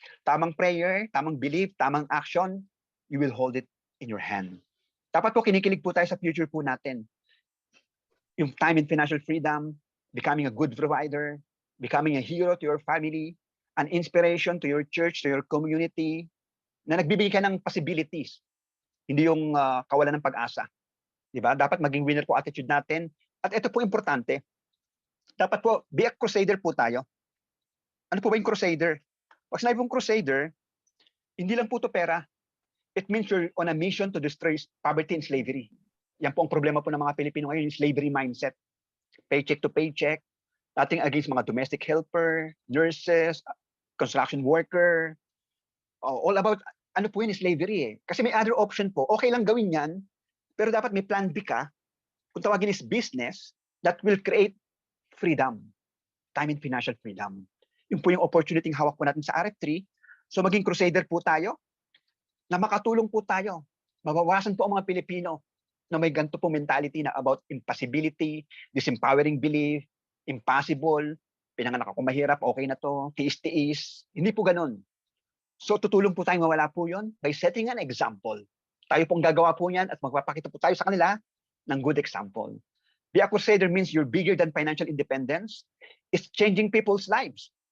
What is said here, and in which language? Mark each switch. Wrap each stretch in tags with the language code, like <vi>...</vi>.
<tl>Tamang prayer, tamang belief, tamang action,</tl> <en>you will hold it in your hand.</en> <tl>Dapat po kinikilig po tayo sa future po natin.</tl> <en>Yung time and financial freedom, becoming a good provider, becoming a hero to your family, an inspiration to your church, to your community,</en> <tl>na nagbibigay ka ng possibilities. Hindi yung kawalan ng pag-asa. Diba? Dapat maging winner po attitude natin. At ito po importante. Dapat po,</tl> <en>be a crusader</en> <tl>po tayo. Ano po ba yung crusader? Pag sinabi pong crusader, hindi lang po to pera.</tl> <en>It means you're on a mission to destroy poverty and slavery.</en> <tl>Yan po ang problema po ng mga Pilipino ngayon, yung slavery mindset.</tl> <en>Paycheck to paycheck, nothing against mga domestic helper, nurses, construction worker, all about,</en> <tl>ano po yun,</tl> <en>slavery eh.</en> <tl>Kasi may other option po. Okay lang gawin yan, pero dapat may plan B ka, kung tawagin is business,</tl> <en>that will create freedom, time and financial freedom.</en> <tl>Yun po yung opportunity hawak po natin sa RF3. So maging crusader po tayo, na makatulong po tayo. Mabawasan po ang mga Pilipino na may ganito po mentality na about impossibility, disempowering belief, impossible, pinanganak ako mahirap, okay na to, tiis-tiis. Hindi po ganun. So tutulong po tayong mawala po yun</tl> <en>by setting an example.</en> <tl>Tayo pong gagawa po yan at magpapakita po tayo sa kanila ng good example.</tl> <en>Be a crusader means you're bigger than financial independence. It's changing people's lives.</en>